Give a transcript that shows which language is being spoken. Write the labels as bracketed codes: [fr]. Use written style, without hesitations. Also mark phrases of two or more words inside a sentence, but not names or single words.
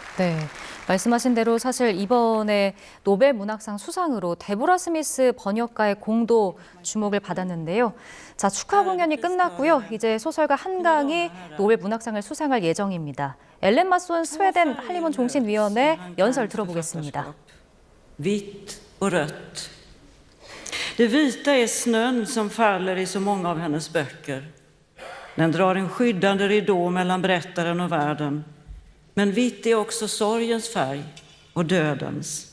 [ko] 네, 말씀하신 대로 사실 이번에 노벨 문학상 수상으로 데보라 스미스 번역가의 공도 주목을 받았는데요. 자, 축하 공연이 끝났고요. 이제 소설가 한강이 노벨 문학상을 수상할 예정입니다. 엘렌 마손 스웨덴 할리문 종신위원회 연설 들어보겠습니다. [sv] Vitt och rött. Det vita är snön som faller i så många av hennes böcker. Den drar en skyddande ridå mellan berättaren och världen. Men vitt är också sorgens färg och dödens.